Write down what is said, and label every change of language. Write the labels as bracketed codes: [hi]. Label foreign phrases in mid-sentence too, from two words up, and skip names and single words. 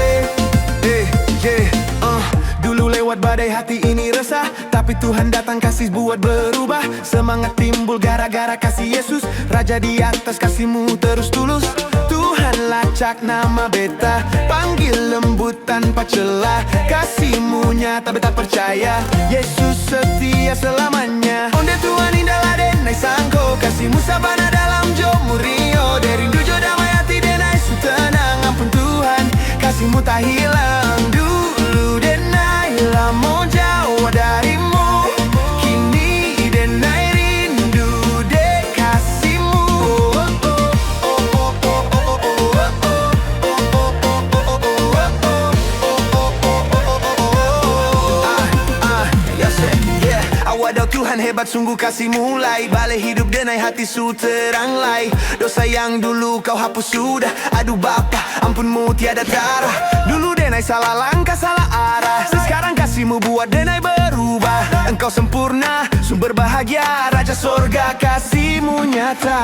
[id] Dulu lewat badai hati ini resah, tapi Tuhan datang kasih buat berubah. Semangat timbul gara-gara kasih Yesus, Raja di atas kasihmu terus tulus. Tuhan lacak nama beta, panggil lembut tanpa celah. Kasihmu nyata beta percaya, Yesus setia selamanya. [min] Onde Tuhan indahlah denai sangko, kasihmu sabana dalam jo murio. Derindu jo damai hati denai su tenang, [id] ampun Tuhan kasihmu tak hilang. [min] Dulu denai lamo jauh darimu, kini denai rindu de kasihmu. Wadaw Tuhan hebat sungguh kasih mulai, balai hidup denai hati su terang lai. [id] Dosa yang dulu kau hapus sudah, aduh Bapa ampunmu tiada tara. Dulu denai salah langkah salah arah, sekarang kasihmu buat denai berubah. Engkau sempurna sumber bahagia, Raja sorga kasihmu nyata.